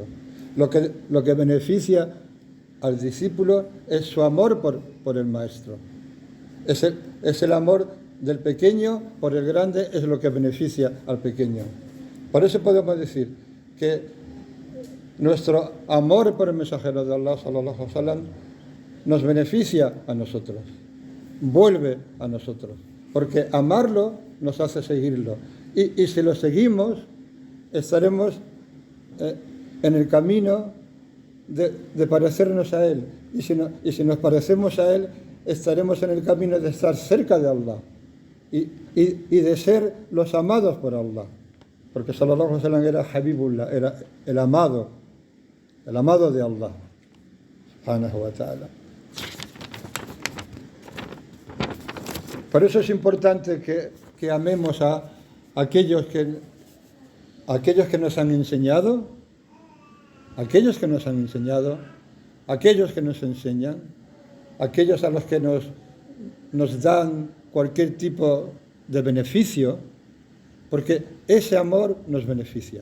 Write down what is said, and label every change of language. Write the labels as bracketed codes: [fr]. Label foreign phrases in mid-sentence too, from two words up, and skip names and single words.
[es] Lo que beneficia al discípulo es su amor por el maestro. Es el amor del pequeño por el grande, es lo que beneficia al pequeño. Por eso podemos decir que nuestro amor por el mensajero de Allah, [ar] صلى الله عليه وسلم, [es] nos beneficia a nosotros, vuelve a nosotros, porque amarlo nos hace seguirlo. Y si lo seguimos, estaremos en el camino de parecernos a Él. Y si nos parecemos a Él, estaremos en el camino de estar cerca de Allah y de ser los amados por Allah. Porque [ar] صلى الله عليه وسلم [es] era Habibullah, era el amado de Allah, [ar] سبحانه وتعالى. [es] Por eso es importante que amemos a aquellos que nos han enseñado, aquellos que nos enseñan, aquellos a los que nos dan cualquier tipo de beneficio, porque ese amor nos beneficia.